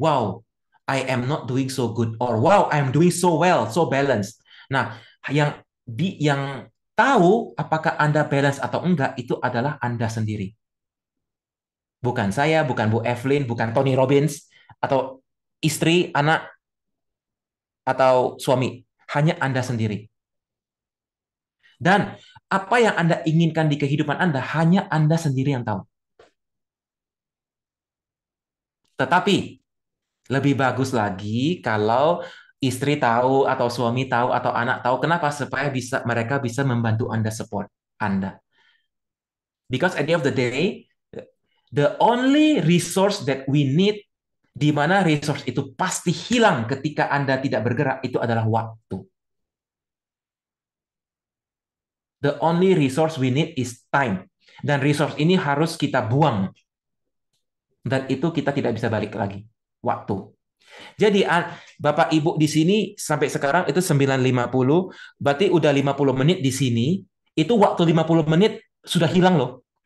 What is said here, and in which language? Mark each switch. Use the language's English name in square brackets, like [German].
[English] Wow, I am not doing so good, or wow, I am doing so well, so balanced. [Indonesian] Nah, yang tahu apakah Anda balance atau enggak itu adalah Anda sendiri. Bukan saya, bukan Bu Evelyn, bukan Tony Robbins, atau istri, anak, atau suami. Hanya Anda sendiri. Dan apa yang Anda inginkan di kehidupan Anda, hanya Anda sendiri yang tahu. Tetapi lebih bagus lagi kalau istri tahu, atau suami tahu, atau anak tahu. Kenapa? Supaya mereka bisa membantu Anda, support Anda. [English] Because at the end of the day, the only resource that we need, [Indonesian] di mana resource itu pasti hilang ketika Anda tidak bergerak, itu adalah waktu. [English] The only resource we need is time. [Indonesian] Dan resource ini harus kita buang. Dan itu kita tidak bisa balik lagi. Waktu. Jadi Bapak Ibu di sini sampai sekarang itu 9.50, berarti udah 50 menit di sini, itu waktu 50 menit sudah hilang loh.